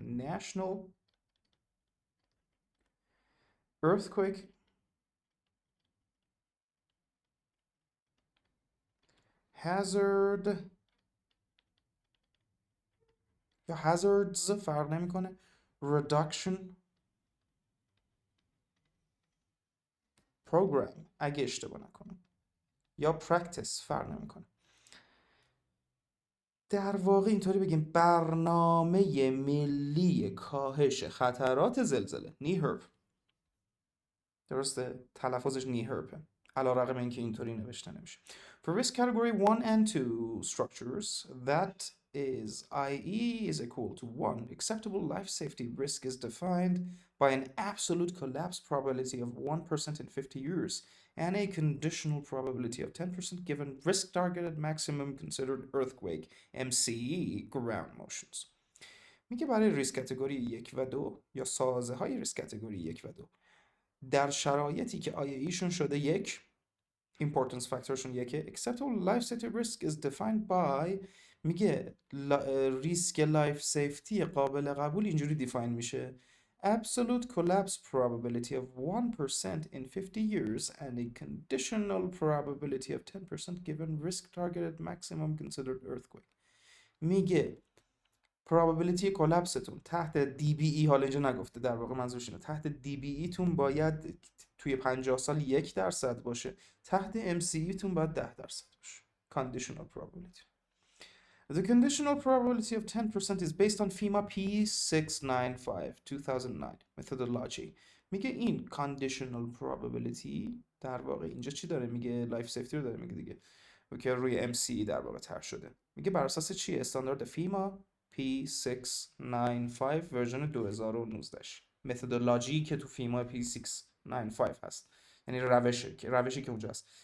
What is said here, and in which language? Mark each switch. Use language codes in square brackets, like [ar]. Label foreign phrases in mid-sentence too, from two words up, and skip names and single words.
[en] National Earthquake Hazard [fa] یا Hazards فرق نمیکنه، [en] Reduction Program [fa] اگه اشتباه نکنم، یا Practice فرق نمیکنه. در واقع اینطوری بگیم برنامه ملی کاهش خطرات زلزله، نیهرپ. درسته؟ تلفظش نیهرپه، علیرغم اینکه اینطوری نوشته نمیشه. [en] For risk category 1 and 2 structures, that is IE is equal to 1. Acceptable life safety risk is defined by an absolute collapse probability of 1% in 50 years and a conditional probability of 10% given risk targeted maximum considered earthquake MCE ground motions. [fa] میگه برای [en] risk category [fa] 1 و 2 یا سازه های [en] risk category [fa] 1 و 2 در شرایطی که IE-شون شده 1، [en] importance factorشون 1، acceptable life safety risk is defined by، [fa] میگه [en] risk life safety [fa] قابل قبول اینجوری دیفاین میشه [en] absolute collapse probability of 1% in 50 years and a conditional probability of 10% given risk targeted maximum considered earthquake. [fa] میگه probability کلپستون تحت DBE، حالا اینجا نگفته، در واقع منظورش اینه تحت DBE تون باید توی 50 سال 1% باشه، تحت MCE تون باید 10% باشه. [en] Conditional probability. The conditional probability of 10% is based on FEMA P695 2009 methodology. [fa] میگه این [en] conditional probability [fa] در واقع اینجا چی داره میگه؟ [en] life safety [fa] رو داره میگه دیگه، که روی MCE در واقع طرح شده. میگه بر اساس چیه؟ استاندارد فیما P695 ورژن 2019 متدولوژی که تو فیما P695 هست، یعنی روشی که اونجا هست.